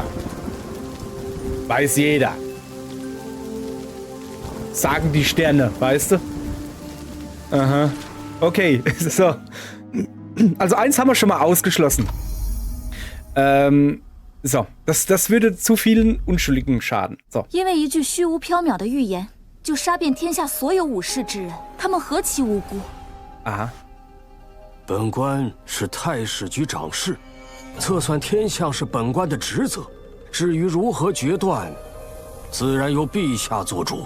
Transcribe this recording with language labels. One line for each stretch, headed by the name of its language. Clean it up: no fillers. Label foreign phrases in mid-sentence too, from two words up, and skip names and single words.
German: Weiß jeder. Sagen die Sterne, weißt du? Aha. Okay, so. Also eins haben wir schon mal ausgeschlossen. So, das würde zu vielen Unschuldigen schaden. So.
Chinese: 因为一句虚无缥缈的预言，就杀遍天下所有武士之人，他们何其无辜！
German: Aha.
Chinese: 本官是太史局长事，测算天象是本官的职责，至于如何决断，自然由陛下做主。